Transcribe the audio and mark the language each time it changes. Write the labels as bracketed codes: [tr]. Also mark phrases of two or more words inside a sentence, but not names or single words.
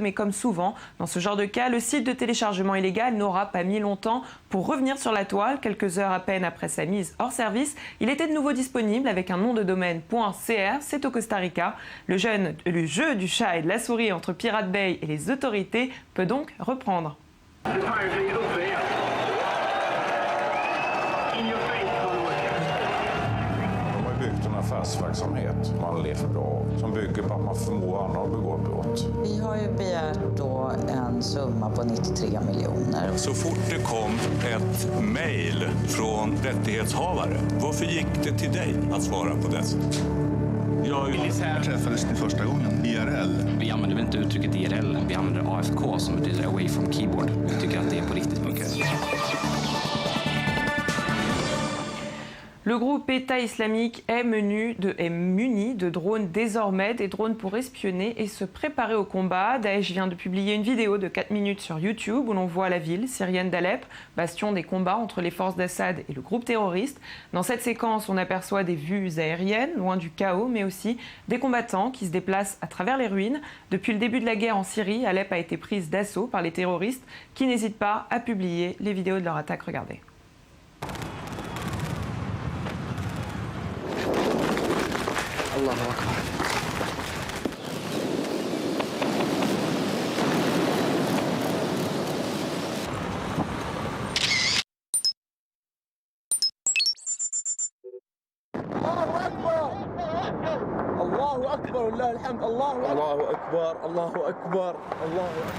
[fr] Mais comme souvent, dans ce genre de cas, le site de téléchargement illégal n'aura pas mis longtemps pour revenir sur la toile. Quelques heures à peine après sa mise hors service, il était de nouveau disponible avec un nom de domaine .cr, c'est au Costa Rica. Le jeu du chat et de la souris entre Pirate Bay et les autorités peut donc reprendre. [sv] Affärsverksamhet man lever av som bygger på att man förmår andra att begå brott. Vi har ju begärt då en summa på 93 miljoner. Så fort det kom ett mejl från rättighetshavare, varför gick det till dig att svara på det? Jag träffades ni första gången, IRL. Vi använder väl inte uttrycket IRL, vi använder AFK som betyder [en] away from keyboard. [sv] Jag tycker att det är på riktigt. Okay. [fr] Le groupe État islamique est muni de drones désormais, des drones pour espionner et se préparer au combat. Daesh vient de publier une vidéo de 4 minutes sur YouTube où l'on voit la ville syrienne d'Alep, bastion des combats entre les forces d'Assad et le groupe terroriste. Dans cette séquence, on aperçoit des vues aériennes, loin du chaos, mais aussi des combattants qui se déplacent à travers les ruines. Depuis le début de la guerre en Syrie, Alep a été prise d'assaut par les terroristes qui n'hésitent pas à publier les vidéos de leur attaque. Regardez. [ar] الله أكبر الله أكبر ولله الحمد الله أكبر الله أكبر الله